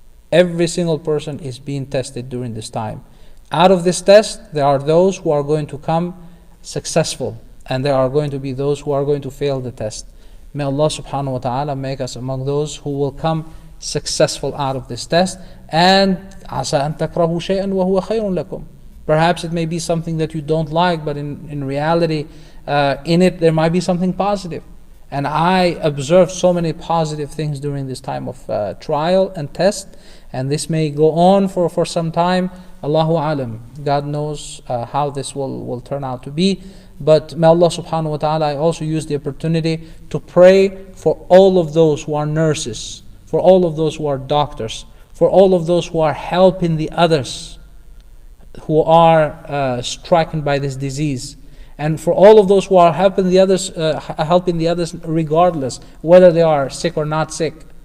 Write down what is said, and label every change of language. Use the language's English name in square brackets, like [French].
[English] Every single person is being tested during this time. Out of this test, there are those who are going to come successful, and there are going to be those who are going to fail the test. May Allah subhanahu wa ta'ala make us among those who will come successful out of this test. [Arabic] And عَسَىٰ أَن تَكْرَهُ شَيْئًا وَهُوَ خَيْرٌ لَكُمْ. [English] Perhaps it may be something that you don't like, but in reality, in it there might be something positive. And I observed so many positive things during this time of trial and test, and this may go on for some time. Allahu alam. God knows how this will turn out to be. But may Allah subhanahu wa ta'ala, I also use the opportunity to pray for all of those who are nurses, for all of those who are doctors, for all of those who are helping the others who are stricken by this disease, and for all of those who are helping the others regardless whether they are sick or not sick.